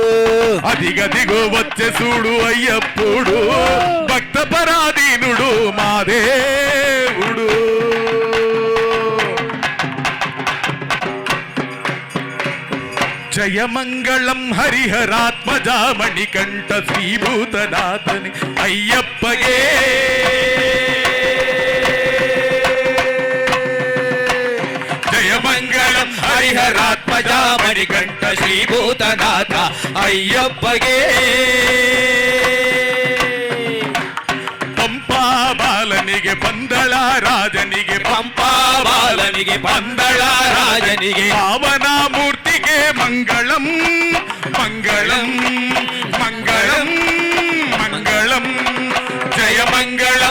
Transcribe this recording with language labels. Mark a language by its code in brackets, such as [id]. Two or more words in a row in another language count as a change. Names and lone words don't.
[te] అదిగదిగో వచ్చే చూడు అయ్యప్పుడు భక్త పరాధీనుడు మా దేవుడు జయమంగళం హరిహరాత్మజామణి కంఠ శ్రీభూతనాథని అయ్యప్పగే జయమంగళం హరిహరాత్మజామణి కంఠ శ్రీభూతనాథ అయ్యప్పగే [kn] ಪಂಪಾ ಬಾಲನಿಗೆ ಪಂದಳ ರಾಜನಿಗೆ ಪಂಪಾ ಬಾಲನಿಗೆ ಪಂದಳ ರಾಜನಿಗೆ ಪಾವನ ಮೂರ್ತಿಗೆ ಮಂಗಳಂ ಮಂಗಳಂ ಮಂಗಳಂ ಮಂಗಳಂ ಜಯ ಮಂಗಳಂ